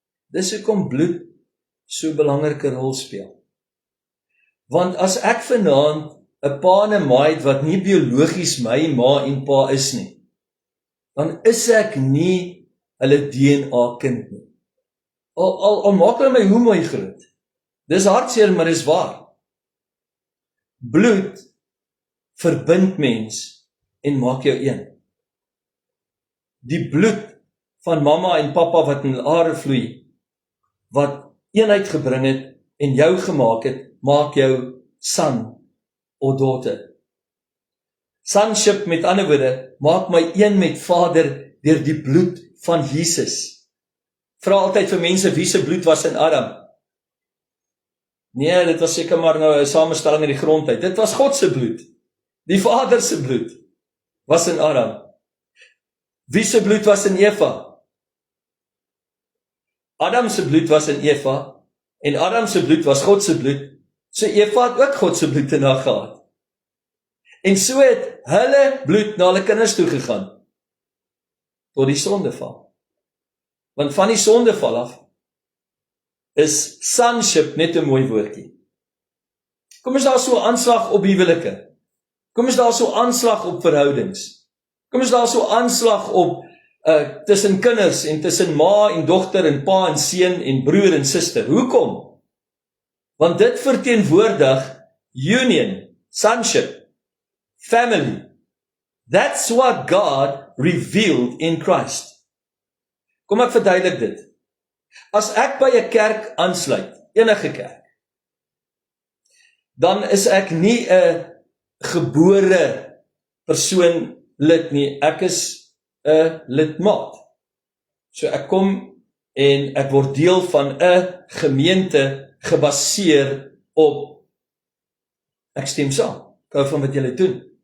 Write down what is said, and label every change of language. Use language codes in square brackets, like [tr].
[af] Dis hoekom bloed so 'n belangrike rol speel. Want as ek vanaand 'n pa en 'n ma het wat nie biologies my ma en pa is nie, dan is ek nie hulle DNA kind nie. Al maak hulle my hoe mooi groot. Dis hartseer, maar dis waar. Bloed verbind mens en maak jou een. Die bloed van mamma en pappa wat in are vloei, wat eenheid gebring het en jou gemaak het, maak jou [en] son of daughter. [af] Sonship, met ander woorde, maak my een met Vader deur die bloed van Jesus. Vra altyd vir mense, wie se bloed was in Adam? Nee, dit was seker maar nou 'n samestelling in die grond uit. Dit was God se bloed. Die Vader se bloed was in Adam. Wie se bloed was in Eva? Adam se bloed was in Eva, en Adam se bloed was God se bloed. So Eva het ook God se bloed in haar gehad. En so het hulle bloed na hulle kinders toe gegaan, tot die sondeval. Want van die sondeval af, is sonship net 'n mooi woordjie. Kom is daar so 'n aanslag op huwelike? Kom is daar so 'n aanslag op verhoudings? Kom is daar so 'n aanslag op tussen kinders en tussen ma en dogter en pa en seun en broer en suster? Hoekom? Want dit verteenwoordig [en] union, sonship, family. That's what God revealed in Christ. [af] Kom ek verduidelik dit. As ek by 'n kerk aansluit, enige kerk, dan is ek nie 'n gebore persoon lid nie, ek is 'n lidmaat. So ek kom en ek word deel van 'n gemeente gebaseer op ek stem saam. Ek hou van wat julle doen.